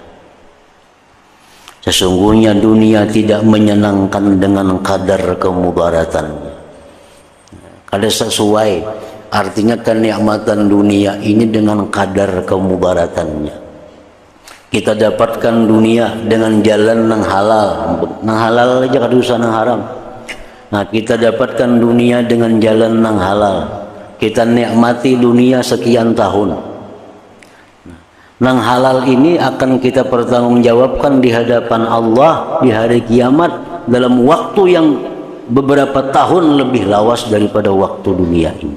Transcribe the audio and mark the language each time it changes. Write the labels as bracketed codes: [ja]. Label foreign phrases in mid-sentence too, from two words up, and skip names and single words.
[id] Sesungguhnya dunia tidak menyenangkan dengan kadar kemudaratannya. Kada sesuai, artinya kenikmatan dunia ini dengan kadar kemudaratannya. Kita dapatkan dunia dengan jalan yang halal, [bjn] nang halal aja kada usah nang haram. [id] Nah, kita dapatkan dunia dengan jalan yang halal. Kita nikmati dunia sekian tahun. Nang halal ini akan kita pertanggungjawabkan di hadapan Allah di hari kiamat dalam waktu yang beberapa tahun lebih lawas daripada waktu dunia ini.